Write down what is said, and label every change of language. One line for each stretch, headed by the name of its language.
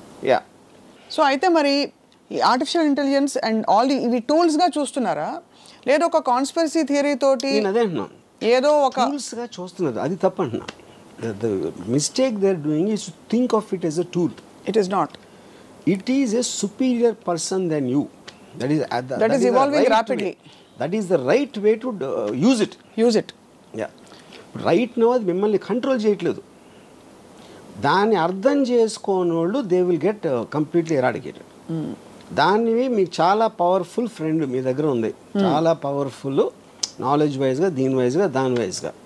Telugu: Yeah. So అయితే మరి ఈ ఆర్టిఫిషియల్ ఇంటెలిజెన్స్ అండ్ ఆల్ ఇవి టూల్స్గా చూస్తున్నారా, లేదా ఒక కాన్స్పిరసీ థియరీ తోటి? నేను అదే అంటున్నాను, ఏదో ఒక టూల్స్గా చూస్తున్నారు, అది తప్పు అంటున్నా.
English: The mistake they are doing is to think of it as a tool. It is not. It is a superior person than you. That is evolving rapidly. That is the right way to use it. Yeah. Right now
Telugu: అది మిమ్మల్ని control చేయట్లేదు. దాన్ని అర్థం చేసుకోని వాళ్ళు
English: They will get completely eradicated.
Telugu: దాన్ని మీకు చాలా పవర్ఫుల్ ఫ్రెండ్ మీ దగ్గర ఉంది, చాలా పవర్ఫుల్ నాలెడ్జ్ వైజ్గా, దీని వైజ్గా, దాని వైజ్గా.